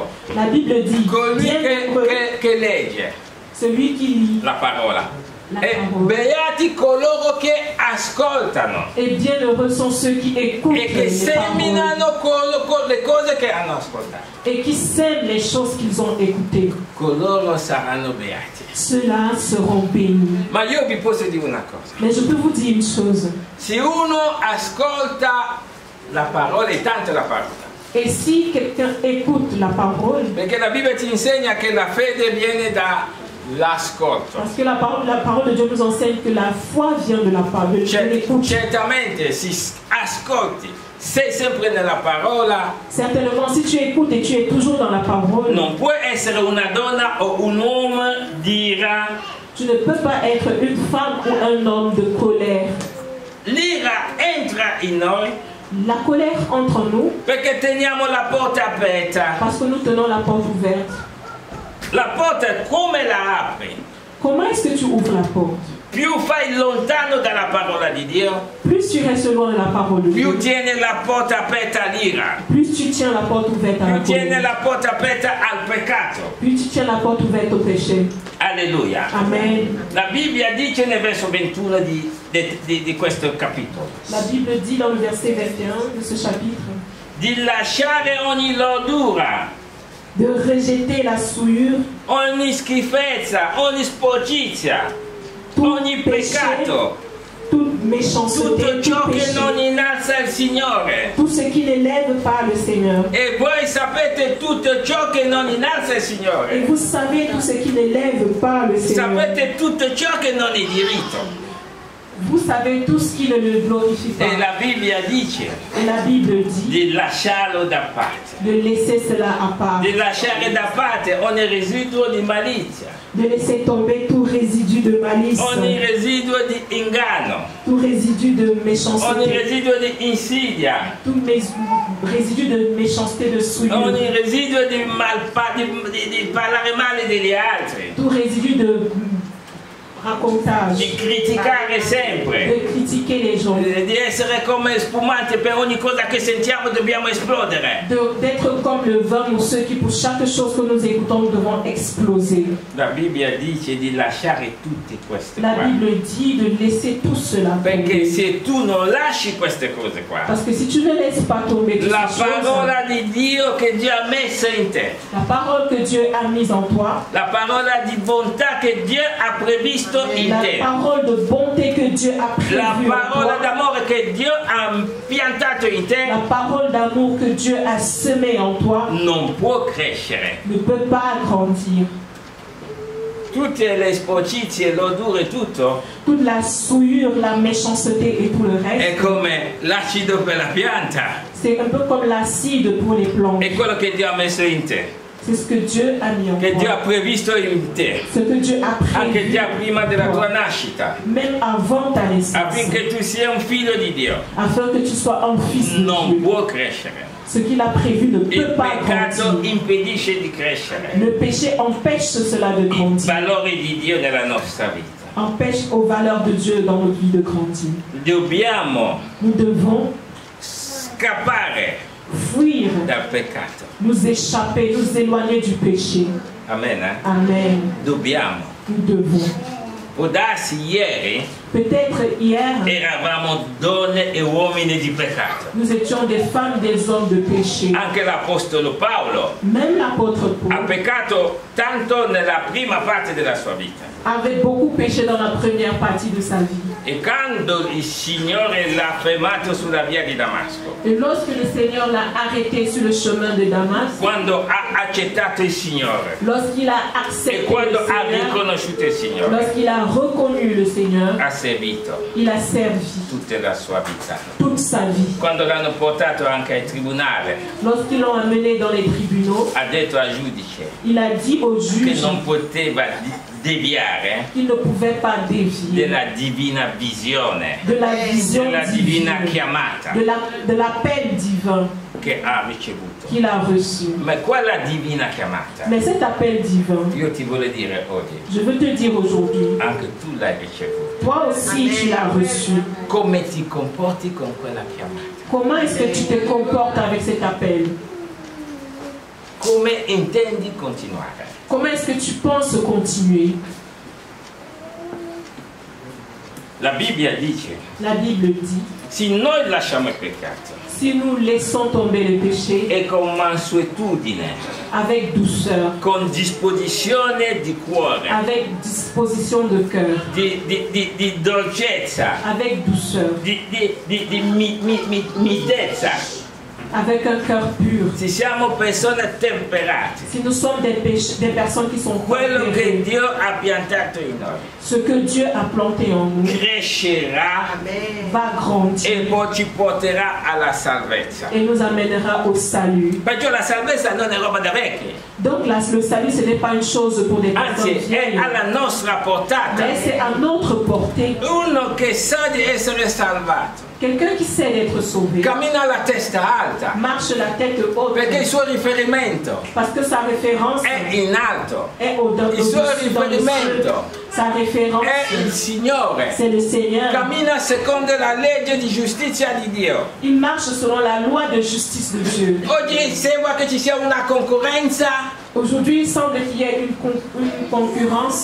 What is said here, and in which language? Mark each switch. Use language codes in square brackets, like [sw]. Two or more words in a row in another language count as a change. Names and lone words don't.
[fr] la Bible dit, [it] colui [fr] bienheureux [it] che legge [fr] celui qui lit [it] la parola. la E [fr] parole. [it] beati coloro che ascoltano [fr] Et bienheureux sont ceux qui écoutent [it] e che [fr] les paroles [it] seminano le cose che hanno ascoltato. [fr] et qui sèment les choses qu'ils ont écoutées. [it] Coloro saranno beati. [fr] Ceux-là seront bénis. [it] Ma io vi posso dire una cosa. [fr] Mais je peux vous dire une chose. [it] Se uno ascolta la parola, e tanto la parola, [fr] Et si quelqu'un écoute la parole, [it] perché la Bibbia ti insegna che la fede viene dall'ascolto. [fr] parce que la parole de Dieu nous enseigne que la foi vient de la parole, de l'écoute. [it] Certamente, se ascolti, sei sempre nella parola, [fr] Certainement, si tu écoutes et tu es toujours dans la parole, [it] non puoi essere una donna o un uomo di ira. [fr] tu ne peux pas être une femme ou un homme de colère. [it] L'ira entra in noi [fr] La colère entre nous [it] perché teniamo la porta aperta. [fr] parce que nous tenons la porte ouverte. [it] La porta come la apri? [fr] Comment est-ce que tu ouvres la porte? [it] Più fai lontano dalla parola di Dio, [fr] Plus tu restes loin de la parole de [it] più [fr] Dieu, [it] tieni la porta aperta all'ira, [fr] plus tu tiens la porte ouverte à la [it] più tieni [fr] colère, [it] la porta aperta al peccato. [fr] plus tu tiens la porte ouverte au péché. [it] Alleluia. [fr] Amen. [it] La Bibbia dice nel verso 21 di questo capitolo [fr] La Bible dit dans le verset 21 de ce chapitre [it] di lasciare ogni lodura, [fr] de rejeter la souillure, [it] ogni schifezza, ogni sporcizia, ogni peccato, [fr] toute méchanceté, [it] tutto ciò [fr] tout [it] che [fr] péché, [it] non innalza il Signore. [fr] tout ce qui n'élève pas le Seigneur. [it] E voi sapete tutto ciò che non innalza il [fr] Et [it] Signore. [fr] vous savez tout ce qui n'élève pas le Seigneur. [it] Sapete tutto ciò che non è diritto. [fr] Vous savez tout ce qui ne le glorifie pas. [it] E la Bibbia dice [fr] Et la Bible dit [it] di lasciarlo da parte, [fr] de laisser cela à part, [it] di lasciare da parte ogni residuo di malizia, [fr] de laisser tomber tout résidu de malice, [it] ogni residuo di inganno, [fr] tout résidu de [it] ogni [fr] méchanceté, [it] residuo di insidia, [fr] tout résidu de méchanceté, de souillure, [it] ogni residuo di parlare male degli altri, [fr] tout résidu de racontage, [it] di criticare sempre, [fr] de critiquer les gens, [it] di essere come spumante per ogni cosa che sentiamo dobbiamo esplodere. [fr] d'être comme le vin mousseux qui pour chaque chose que nous écoutons nous devons exploser. [it] La Bibbia dice di lasciare tutte queste [fr] La [it] qua. [fr] Bible dit de laisser tout cela [it] Perché [fr] tomber. [it] se tu non lasci queste cose qua, [fr] Parce que si tu ne laisses pas tomber toutes [it] la [fr] ces choses, [it] parola di Dio che Dio ha messa in te, [fr] la parole que Dieu a mise en toi, [it] la parola di bontà che Dio ha previsto in [fr] la [it] te, [fr] parole de bonté que Dieu a prévue [it] la [fr] en [it] parola [fr] toi, [it] d'amore che Dio ha piantato in te, [fr] la parole d'amour que Dieu a semée en toi [it] non può crescere. [fr] ne peut pas grandir. [it] Tutte le sporcizie, l'odore, tutto [fr] Toute la souillure, la méchanceté et tout le [it] è [fr] reste, [it] come l'acido per la pianta, [fr] c'est un peu comme l'acide pour les plantes. [it] è quello che Dio ha messo in te, [fr] C'est ce que Dieu a mis en [it] che Dio ha [fr] toi. [it] previsto in te, [fr] Ce que Dieu a [it] anche [fr] prévu, [it] già prima della tua nascita, [fr] même avant ta naissance, [it] affinché tu sia un figlio di Dio. [fr] afin que tu sois un fils de [it] Non [fr] Dieu. [it] può crescere. [fr] Ce qu'il a prévu ne [it] Il [fr] peut pas [it] peccato [fr] grandir. [it] impedisce di crescere [fr] Le péché empêche cela de [it] i [fr] grandir, [it] valori di Dio nella nostra vita. [fr] empêche aux valeurs de Dieu dans notre vie de grandir. [it] Dobbiamo [fr] Nous devons [it] scappare [fr] fuir, [it] dal peccato. [fr] nous échapper, nous éloigner du péché. [it] Amen. [fr] Amen. [it] Dobbiamo. [fr] Nous devons. [it] Può darsi ieri [fr] Peut-être hier, [it] eravamo donne e uomini di peccato. [fr] nous étions des femmes, des hommes de péché. [it] Anche l'Apostolo Paolo [fr] Même l'apôtre [it] ha [fr] Paul [it] peccato tanto nella prima parte della sua vita. [fr] avait beaucoup péché dans la première partie de sa vie. [it] E quando il Signore l'ha fermato sulla via di Damasco, [fr] Et lorsque le Seigneur l'a arrêté sur le chemin de Damas, [it] quando ha accettato il Signore [fr] lorsqu'il a [it] e [fr] accepté le [it] quando ha [fr] Seigneur, [it] riconosciuto il Signore, [fr] lorsqu'il a reconnu le Seigneur, [it] ha servito [fr] il a servi [it] tutta la sua vita. [fr] toute sa vie. [it] Quando l'hanno portato anche al tribunale, [fr] Lorsqu'ils l'ont amené dans les tribunaux, [it] ha detto al giudice [fr] il a dit au [it] che [fr] juge [it] non poteva deviare [fr] qu'il ne pouvait pas dévier [it] della divina visione, [fr] de la vision [it] della [fr] divine, [it] divina chiamata [fr] de l'appel divin [it] che ha ricevuto. [fr] qu'il a reçu. [it] Ma quella divina chiamata, [fr] Mais cet appel divin, [it] io ti voglio dire oggi, [fr] je veux te dire aujourd'hui, [it] anche tu l'hai ricevuto. [fr] toi aussi tu l'as reçu. [it] Come ti comporti con quella chiamata? [fr] Comment est-ce que tu te comportes avec cet appel? [it] Come intendi continuare? [fr] Comment est-ce que tu penses continuer? [it] La Bibbia dice, [fr] La Bible dit, [it] se noi lasciamo il peccato [fr] si nous laissons tomber le péché [it] e con mansuetudine, [fr] avec douceur, [it] con disposizione di cuore, [fr] avec disposition de cœur, [it] di dolcezza, [fr] avec douceur, [it] di mitezza, [fr] avec un cœur pur, [it] se siamo persone temperate, [fr] si nous sommes des personnes qui sont [it] quello che [fr] tempérées, [it] Dio ha piantato in noi [fr] ce que Dieu a planté en nous [it] crescerà [fr] va grandir [it] e poi ci porterà alla salvezza. [fr] et nous amènera au salut. [it] Perciò la salvezza non è roba da vecchi, [fr] Donc là, le salut, ce n'est pas une chose pour des personnes [it] anzi è [fr] vieilles, [it] alla nostra portata. [fr] mais c'est à notre portée. [it] Uno che sa di essere salvato [fr] Quelqu'un qui sait d'être sauvé [it] cammina alla testa alta [fr] marche la tête haute [it] perché il suo riferimento [fr] parce que sa référence [it] è in alto, [fr] est au-dessus [it] il suo [fr] dans les cieux. [it] riferimento [fr] Sa référence, [it] è il Signore, [fr] c'est le Seigneur. [it] cammina secondo la legge di giustizia di Dio. [fr] Il marche selon la loi de justice de Dieu. [it] Oggi sembra che ci sia una concorrenza [fr] Aujourd'hui, il semble qu'il y ait une concurrence